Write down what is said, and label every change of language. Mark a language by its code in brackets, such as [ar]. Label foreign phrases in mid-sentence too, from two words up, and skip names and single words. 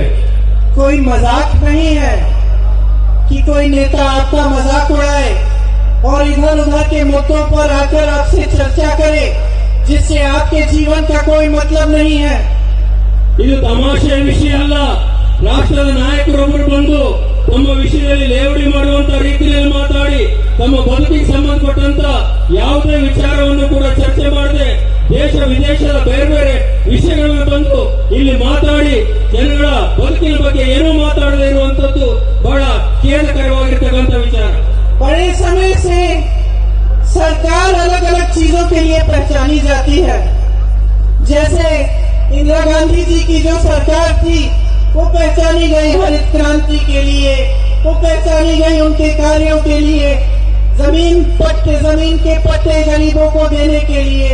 [hi] कोई मजाक नहीं है कि कोई नेता आपका मजाक उड़ाए और इधर उधर के मुद्दों पर आकर आपसे चर्चा करे जिससे आपके जीवन का कोई मतलब नहीं है। [kn] ಇದು ತಮಾಷೆಯ ವಿಷಯ ಅಲ್ಲ. ರಾಷ್ಟ್ರದ ನಾಯಕರೊಬ್ಬರು ಬಂದು ತಮ್ಮ ವಿಷಯದಲ್ಲಿ ಲೇವಡಿ ಮಾಡುವಂತ ರೀತಿಯಲ್ಲಿ ಮಾತಾಡಿ ತಮ್ಮ ಬದುಕಿಗೆ ಸಂಬಂಧಪಟ್ಟಂತ ಯಾವುದೇ ವಿಚಾರವನ್ನು ಕೂಡ ಚರ್ಚೆ ಮಾಡದೆ ದೇಶ ವಿದೇಶದ ಬೇರೆ ಬೇರೆ ವಿಷಯಗಳನ್ನು ತಂದು ಇಲ್ಲಿ ಮಾತಾಡಿ ಜನಗಳ ಬದುಕಿನ ಬಗ್ಗೆ ಏನೂ ಮಾತಾಡದೇ ಇರುವಂತದ್ದು ಬಹಳ ಖೇದಕರವಾಗಿರ್ತಕ್ಕಂಥ ವಿಚಾರ. [hi] बड़े समय से सरकार अलग अलग चीजों के लिए पहचानी जाती है। जैसे इंदिरा गांधी जी की जो सरकार थी वो पहचानी गई हरित क्रांति के लिए, वो पहचानी गई उनके कार्यों के लिए, जमीन के पट्टे गरीबों को देने के लिए।